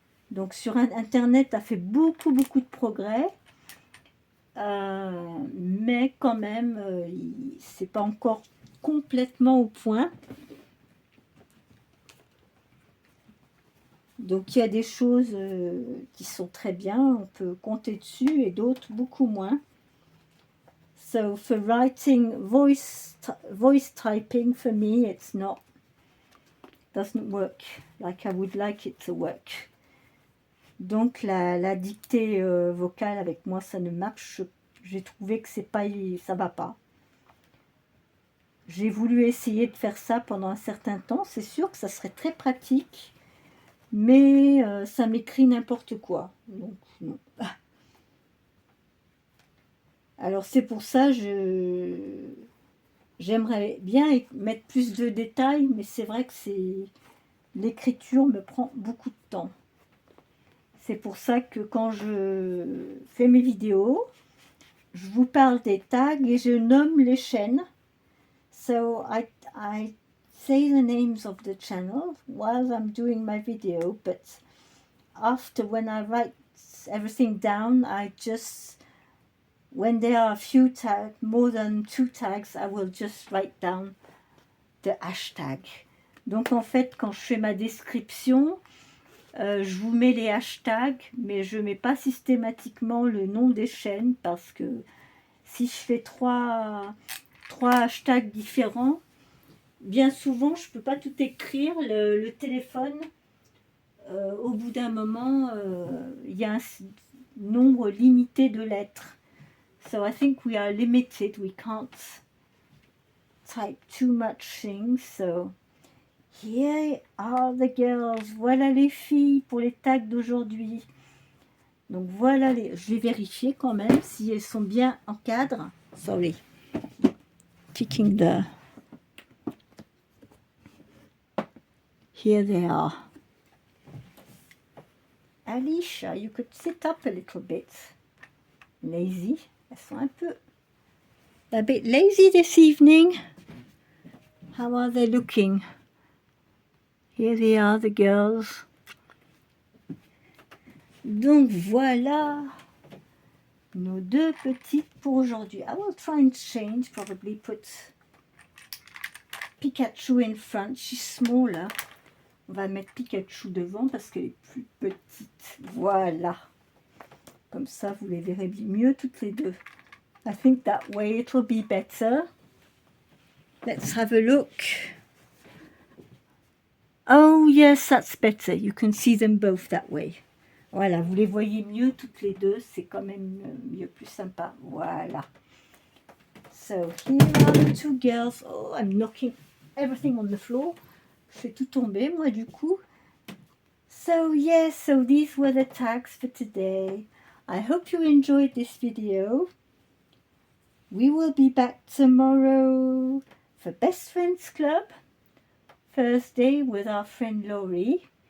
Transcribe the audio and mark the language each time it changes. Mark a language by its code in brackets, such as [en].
[fr] Donc sur Internet a fait beaucoup de progrès, mais quand même c'est pas encore complètement au point. Donc il y a des choses qui sont très bien, on peut compter dessus, et d'autres beaucoup moins. [en] So for writing voice typing, for me doesn't work like I would like it to work. [fr] Donc la dictée vocale avec moi, ça ne marche. J'ai trouvé que ça va pas. J'ai voulu essayer de faire ça pendant un certain temps. C'est sûr que ça serait très pratique, mais ça m'écrit n'importe quoi. Donc non. Alors c'est pour ça j'aimerais bien mettre plus de détails, mais c'est vrai que l'écriture me prend beaucoup de temps. C'est pour ça que quand je fais mes vidéos, je vous parle des tags et je nomme les chaînes. [en] So I say the names of the channel while I'm doing my video, but after, when I write everything down, when there are a few tags, more than 2 tags, I will just write down the hashtag. [fr] Donc en fait, quand je fais ma description, je vous mets les hashtags, mais je ne mets pas systématiquement le nom des chaînes parce que si je fais trois hashtags différents, bien souvent, je ne peux pas tout écrire. Le téléphone, au bout d'un moment, il y a un nombre limité de lettres. [en] So I think we are limited. We can't type too much things. So here are the girls. [fr] Voilà les filles pour les tags d'aujourd'hui. Donc voilà, je vais vérifier quand même si elles sont bien en cadre. [en] Sorry. Kicking the... Here they are. Alicia, you could sit up a little bit. Lazy. [fr] Elles sont [en] a bit lazy this evening. How are they looking? Here they are, the girls. [fr] Donc voilà nos deux petites pour aujourd'hui. [en] I will try and change, probably put Pikachu in front. She's smaller. [fr] On va mettre Pikachu devant parce qu'elle est plus petite. Voilà. Comme ça, vous les verrez mieux toutes les deux. [en] I think that way it will be better. Let's have a look. Oh yes, that's better. You can see them both that way. [fr] Voilà, vous les voyez mieux toutes les deux. C'est quand même mieux, plus sympa. Voilà. [en] So here are the two girls. Oh, I'm knocking everything on the floor. [fr] Je fais tout tomber, moi, du coup. [en] So yes, so these were the tags for today. I hope you enjoyed this video. We will be back tomorrow for Best Friends Club, Thursday with our friend Laurie.